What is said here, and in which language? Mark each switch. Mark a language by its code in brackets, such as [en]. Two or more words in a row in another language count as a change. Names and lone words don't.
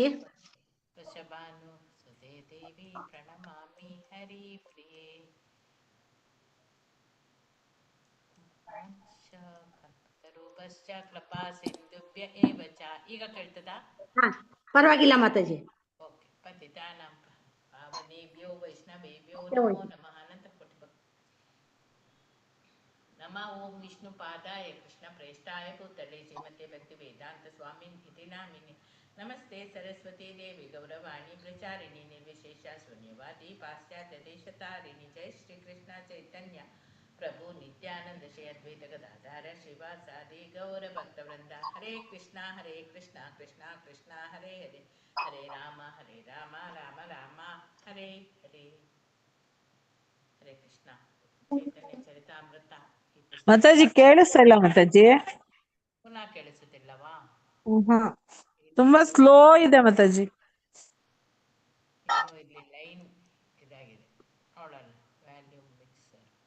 [sa] ವೃಷಭಾನು ಸುತೆ ದೇವಿ ಪ್ರಣಮಾಮಿ ಹರಿ ಪ್ರಿಯೆ. ರೂಪಶ್ಚ ಕೃಪಾ ಸಿಂಧುಭ್ಯ ಏವ ಚ. [kn] ಈಗ ಕೇಳ್ತದಾ? ಹಾ, ಪರವಾಗಿಲ್ಲ ಮಾತಾಜಿ. ಓಕೆ. [sa] ಪತಿತಾನಾಂ ಪಾವನೇಭ್ಯೋ ವೈಷ್ಣವೇಭ್ಯೋ ನಮೋ ನಮಃ. ಅನಂತ ಕೋಟಿ ನಮಃ. ಓಂ ವಿಷ್ಣು ಪಾದಾಯ ಕೃಷ್ಣ ಪ್ರೇಷ್ಠಾಯ ಭೂತಲೆ ಶ್ರೀಮತೆ ಭಕ್ತಿ ವೇದಾಂತ ಸ್ವಾಮಿನ್ ಇತಿ ನಾಮಿನಿ. ನಮಸ್ತೆ ಸರಸ್ವತಿ ದೇವಿ ಗೌರವಾಣಿ ಪ್ರಚಾರಿಣಿ ನಿರ್ವಿಶೇಷ ಶೂನ್ಯವಾದಿ ಪಾಶ್ಚಾತ್ಯ ದೇಶತಾರಿಣಿ. ಜೈ ಶ್ರೀ ಕೃಷ್ಣ ಚೈತನ್ಯ ಪ್ರಭು ನಿತ್ಯಾನಂದ ಶ್ರೀ ಅದ್ವೈತ ಗದಾಧರ ಶ್ರೀವಾಸಾದಿ ಗೌರ ಭಕ್ತವೃಂದ. ಹರೇ ಕೃಷ್ಣ ಕೃಷ್ಣ ಕೃಷ್ಣ ಹರೇ ಹರೇ, ಹರೇ ರಾಮ ರಾಮ ರಾಮ ಹರೇ ಹರೇ. ಹರೇ ಕೃಷ್ಣ. ಚೈತನ್ಯ ಚರಿತಾಮೃತ. [kn] ಮಾತಾಜಿ ಕೇಳಿಸ್ತಾ ಇಲ್ಲ ಮಾತಾಜಿ. ಪುನಃ ಕೇಳಿಸುತ್ತಿಲ್ಲವಾ? ತುಂಬಾ ಸ್ಲೋ ಇದೆ ಮಾತಾಜಿ. ಇನ್ನು ಇಲ್ಲಿ ಲೈನ್ ಇದಾಗಿದೆ ನೋಡಲ್ಲ. [en] volume mixer.